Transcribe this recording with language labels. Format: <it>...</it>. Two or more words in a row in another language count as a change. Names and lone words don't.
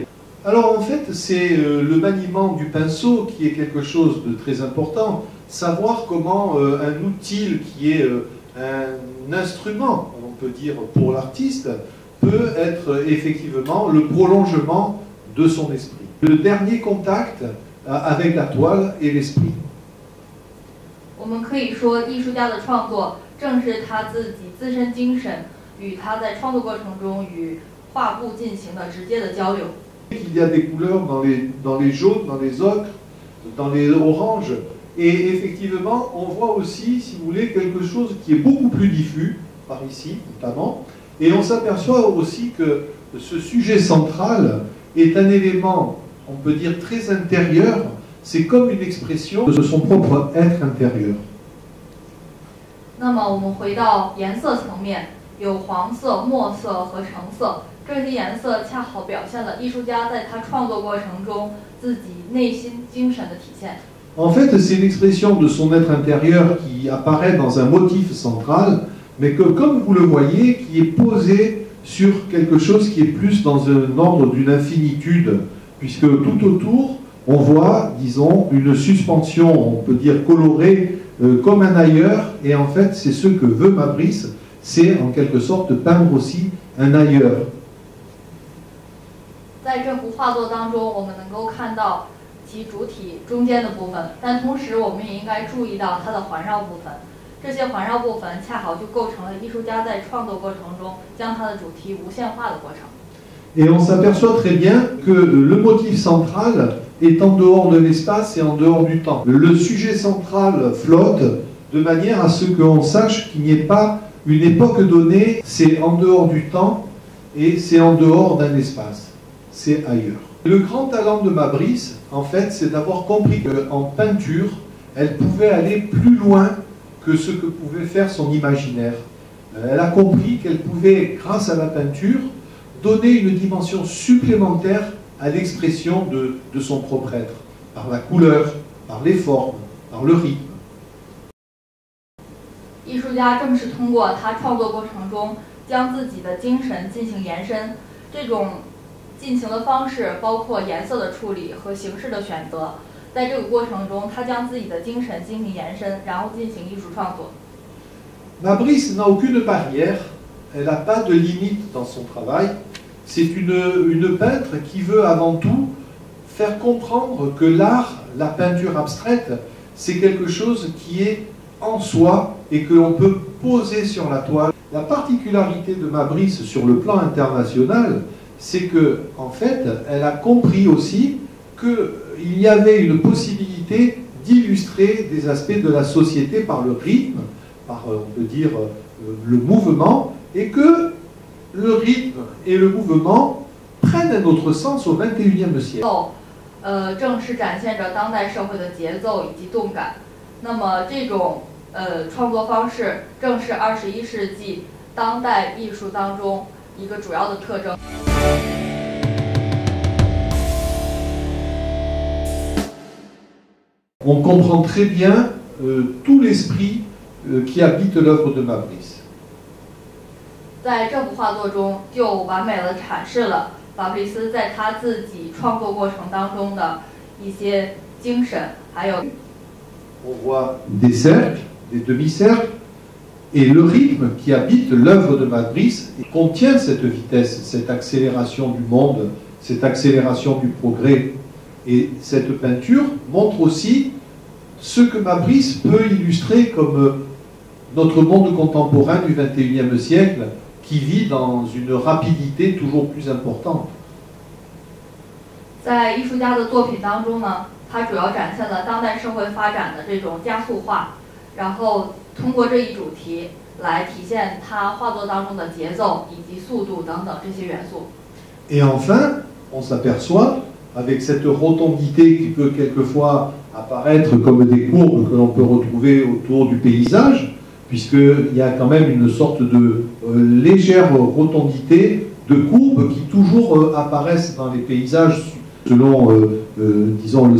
<fr>Alors en fait, c'est le maniement du pinceau qui est quelque chose de très important, savoir comment un outil qui est un instrument, on peut dire, pour l'artiste, peut être effectivement le prolongement de son esprit. Le dernier contact avec la toile et l'esprit.</fr> <zh>我们可以说，艺术家的创作正是他自己自身精神与他在创作过程中与画布进行的直接的交流。</zh> <fr>Il y a des couleurs dans les jaunes, dans les ocres, dans les oranges, et effectivement, on voit aussi, si vous voulez, quelque chose qui est beaucoup plus diffus, par ici notamment. Et on s'aperçoit aussi que ce sujet central est un élément, on peut dire, très intérieur. C'est comme une expression de son propre être intérieur.</fr> <zh>那么我们回到颜色层面，有黄色、墨色和橙色，这些颜色恰好表现了艺术家在他创作过程中自己内心精神的体现。</zh> <fr>En fait, c'est l'expression de son être intérieur qui apparaît dans un motif central, mais que, comme vous le voyez, qui est posé sur quelque chose qui est plus dans un ordre d'une infinitude, puisque tout autour, on voit, disons, une suspension, on peut dire colorée, comme un ailleurs, et en fait, c'est ce que veut Mabrice, c'est en quelque sorte peindre aussi un ailleurs.</fr> <zh>在这幅画作当中，我们能够看到其主体中间的部分，但同时我们也应该注意到它的环绕部分。这些环绕部分恰好就构成了艺术家在创作过程中将他的主题无限化的过程。</zh> <fr>Et on s'aperçoit très bien que le motif central est en dehors de l'espace et en dehors du temps. Le sujet central flotte de manière à ce qu'on sache qu'il n'y ait pas une époque donnée, c'est en dehors du temps et c'est en dehors d'un espace, c'est ailleurs. Le grand talent de Mabrice, en fait, c'est d'avoir compris qu'en peinture, elle pouvait aller plus loin que ce que pouvait faire son imaginaire. Elle a compris qu'elle pouvait, grâce à la peinture, donner une dimension supplémentaire à l'expression de son propre être, par la couleur, par les formes, par le rythme.</fr> <zh>艺术家正是通过他创作过程中将自己的精神进行延伸，这种进行的方式包括颜色的处理和形式的选择。在这个过程中，他将自己的精神进行延伸，然后进行艺术创作。</zh> <fr>Ma-Brice n'a aucune barrière, elle n'a pas de limite dans son travail. C'est une peintre qui veut avant tout faire comprendre que l'art, la peinture abstraite, c'est quelque chose qui est en soi et que l'on peut poser sur la toile. La particularité de Ma-Brice sur le plan international, c'est que, en fait, elle a compris aussi qu'il y avait une possibilité d'illustrer des aspects de la société par le rythme, par, on peut dire, le mouvement, et que le rythme et le mouvement prennent un autre sens au XXIe siècle.</fr> <zh>正是展现着当代社会的节奏以及动感。那么这种创作方式正是21世纪当代艺术当中一个主要的特征。</zh> <fr>On comprend très bien tout l'esprit qui habite l'œuvre de Ma-Brice.</fr> <zh>在这幅画作中，就完美地阐释了法布里斯在他自己创作过程当中的一些精神，还有。</zh> <fr>On voit des cercles, des demi-cercles, et le rythme qui habite l'œuvre de Ma-Brice contient cette vitesse, cette accélération du monde, cette accélération du progrès. Et cette peinture montre aussi ce que Ma-Brice peut illustrer comme notre monde contemporain du XXIe siècle, qui vit dans une rapidité toujours plus importante.</fr> <zh>在艺术家的作品当中呢，他主要展现了当代社会发展的这种加速化，然后通过这一主题来体现他画作当中的节奏以及速度等等这些元素。</zh> <fr>Et enfin, on s'aperçoit, avec cette rotondité qui peut quelquefois apparaître comme des courbes que l'on peut retrouver autour du paysage, puisqu'il y a quand même une sorte de légère rotondité, de courbes qui toujours apparaissent dans les paysages selon, disons, le</fr>